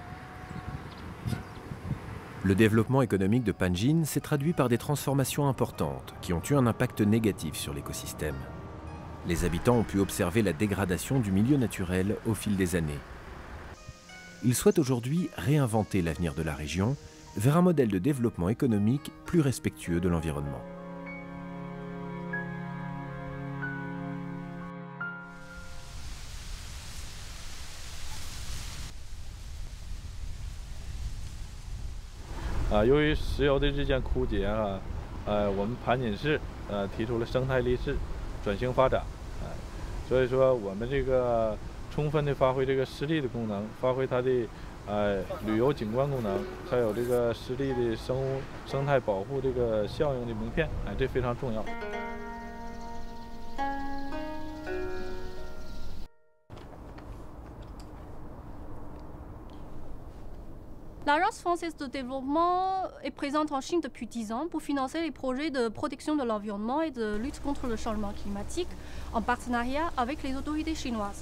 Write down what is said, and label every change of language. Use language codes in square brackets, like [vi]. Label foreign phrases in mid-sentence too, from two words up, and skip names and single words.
[fr] Le développement économique de Panjin s'est traduit par des transformations importantes qui ont eu un impact négatif sur l'écosystème. Les habitants ont pu observer la dégradation du milieu naturel au fil des années. Ils souhaitent aujourd'hui réinventer l'avenir de la région vers un modèle de développement économique plus respectueux de l'environnement. [zh] 由于石油的日渐枯竭我们盘锦市提出了生态立市转型发展，所以说我们这个充分的发挥这个湿地的功能，发挥它的旅游景观功能，还有这个湿地的生态保护这个效应的名片，这非常重要。 [fr] L'Agence française de développement est présente en Chine depuis 10 ans pour financer les projets de protection de l'environnement et de lutte contre le changement climatique en partenariat avec les autorités chinoises.